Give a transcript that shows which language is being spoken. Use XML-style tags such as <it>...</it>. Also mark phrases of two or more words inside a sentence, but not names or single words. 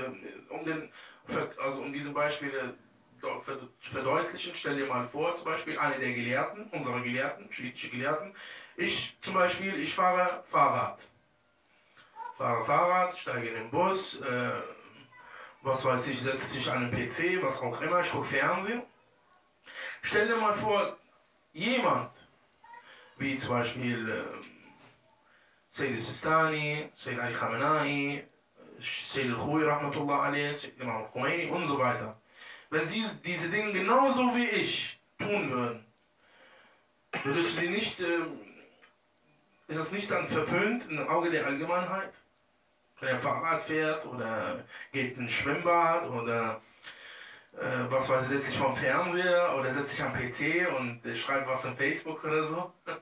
<de>Um diese Beispiele zu verdeutlichen, stell dir mal vor, zum Beispiel eine der Gelehrten, unsere Gelehrten, schiitische Gelehrten, ich fahre Fahrrad, steige in den Bus, was weiß ich, setze dich an den PC, was auch immer, ich gucke Fernsehen. Stell dir mal vor, jemand, wie zum Beispiel Sayyid Sistani, Sayyid Ali Khamenei, Sayyid Al-Khuwi</de> <ar>رحمة الله عليه,</ar> <de>Imam Khomeini und so weiter. Wenn sie diese Dinge genauso wie ich tun würden, würdest du die nicht, ist das nicht dann verpönt im Auge der Allgemeinheit? Wenn er Fahrrad fährt oder geht in ein Schwimmbad oder was weiß ich, setzt sich vom Fernseher oder setzt sich am PC und schreibt was in Facebook oder so.</de>